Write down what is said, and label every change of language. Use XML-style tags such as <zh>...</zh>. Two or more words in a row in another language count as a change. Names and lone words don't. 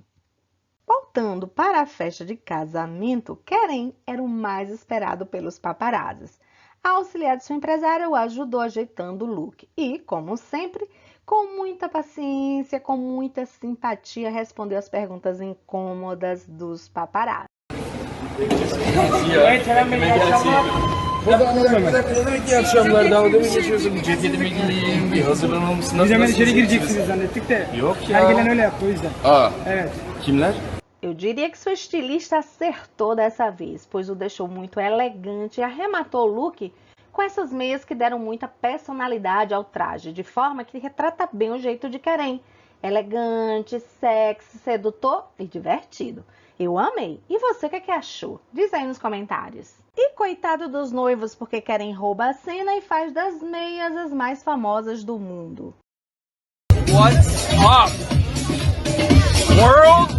<pt>Voltando para a festa de casamento, Kerem era o mais esperado pelos paparazzis. A auxiliar de sua empresária o ajudou ajeitando o look e, como sempre, com muita paciência, com muita simpatia, respondeu às perguntas incômodas dos paparazzi.</pt> <tr>İyi akşamlar. Dalga mı geçiyorsun? Ceketimi giyeyim, bir hazırlanalım mısın? Biz hemen içeri gireceksiniz zannettik de. Yok ya. Her gelen öyle yaptı o yüzden. Aa, Evet. kimler?</tr> <pt>Eu diria que sua estilista acertou dessa vez, pois o deixou muito elegante e arrematou o look com essas meias que deram muita personalidade ao traje, de forma que retrata bem o jeito de Kerem. Elegante, sexy, sedutor e divertido. Eu amei. E você, o que achou? Diz aí nos comentários. E coitado dos noivos, porque Kerem rouba a cena e faz das meias as mais famosas do mundo.</pt> <en>What's up? World?</en>